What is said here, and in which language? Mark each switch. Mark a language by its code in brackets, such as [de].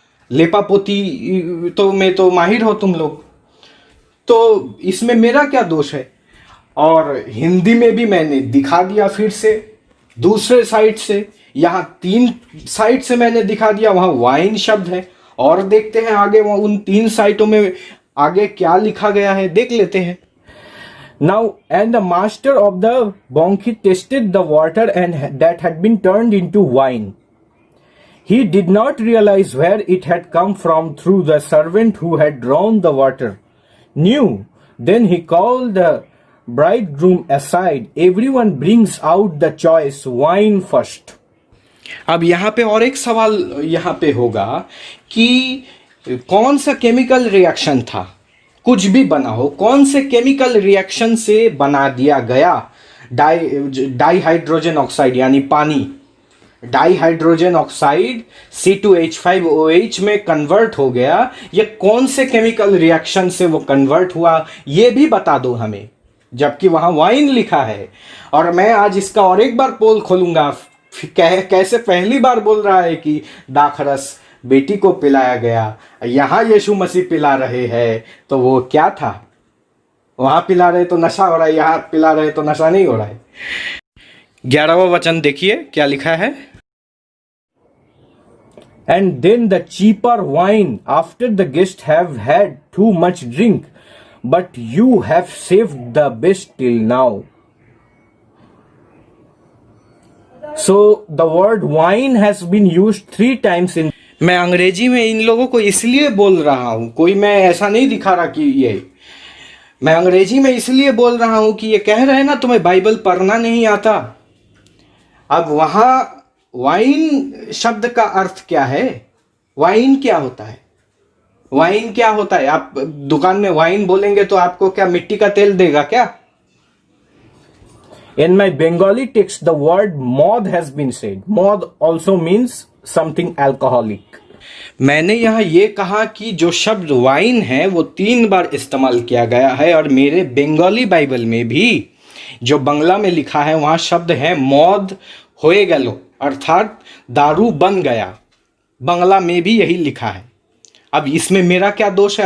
[hi] लेपापोती तो में तो माहिर हो तुम लोग, तो इसमें मेरा क्या दोष है? और हिंदी में भी मैंने दिखा दिया फिर से दूसरे साइट से। यहाँ 3 साइट से मैंने दिखा दिया, वहां वाइन शब्द है। और देखते हैं आगे वहां उन 3 साइटों में आगे क्या लिखा गया है, देख लेते हैं। [en] Now, and the master of the Bongate tasted the water and that had been turned into wine. He did not realize where it had come from through the servant who had drawn the water. Knew. Then he called the bridegroom aside. Everyone brings out the choice wine first. [hi] अब यहाँ पे और एक सवाल यहाँ पे होगा कि कौन सा केमिकल रिएक्शन था? कुछ भी बना हो, कौन से केमिकल रिएक्शन से बना दिया गया डाइहाइड्रोजन ऑक्साइड यानी पानी। डाइहाइड्रोजन ऑक्साइड C2H5OH में कन्वर्ट हो गया। ये कौन से केमिकल रिएक्शन से वो कन्वर्ट हुआ, ये भी बता दो हमें। जबकि वहां वाइन लिखा है। और मैं आज इसका और एक बार पोल खोलूंगा, कैसे पहली बार बोल रहा है कि दाखरस बेटी को पिलाया गया, यहां यीशु मसीह पिला रहे हैं, तो वो क्या था? वहां पिला रहे तो नशा हो रहा है, यहां पिला रहे तो नशा नहीं हो रहा है। 11वां वचन देखिए क्या लिखा है। [en] And then the cheaper wine after the guests have had too much drink, but you have saved the best till now. So the word wine has been used 3 times in. [hi] मैं अंग्रेजी में इन लोगों को इसलिए बोल रहा हूं, कोई मैं ऐसा नहीं दिखा रहा कि मैं अंग्रेजी में इसलिए बोल रहा हूं कि ये कह रहे हैं ना तुम्हें बाइबल पढ़ना नहीं आता। अब वहां वाइन शब्द का अर्थ क्या है? वाइन क्या होता है? वाइन क्या होता है? आप दुकान में वाइन बोलेंगे तो आपको क्या मिट्टी का तेल देगा क्या? [en] In my Bengali text, the word mod has been said. Mod also means something alcoholic. [hi] मैंने यहाँ ये कहा कि जो शब्द वाइन है वो 3 बार इस्तेमाल किया गया है, और मेरे बंगाली बाइबल में भी जो बंगला में लिखा है वहां शब्द है [bn] मौद होए गलो, [hi] अर्थात दारू बन गया। बंगला में भी यही लिखा है। अब इसमें मेरा क्या दोष है?